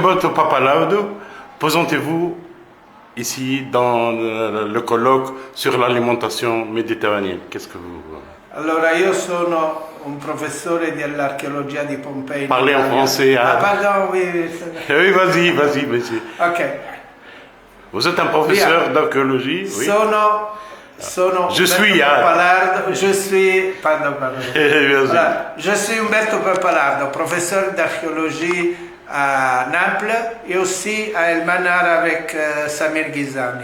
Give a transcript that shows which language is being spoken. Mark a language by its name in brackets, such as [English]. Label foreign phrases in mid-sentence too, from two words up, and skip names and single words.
[French] Umberto Pappalardo, présentez-vous ici dans le colloque sur l'alimentation méditerranéenne. Qu'est-ce que vous... [Italian] Allora, io sono un professore dell'archeologia di Pompei. [French] Parlez en français. Ah, pardon, oui. Oui, vas-y, monsieur. Ok. Vous êtes un professeur d'archéologie, oui. Je suis Umberto Pappalardo, professeur d'archéologie à Naples et aussi à El Manar avec Samir Ghizani.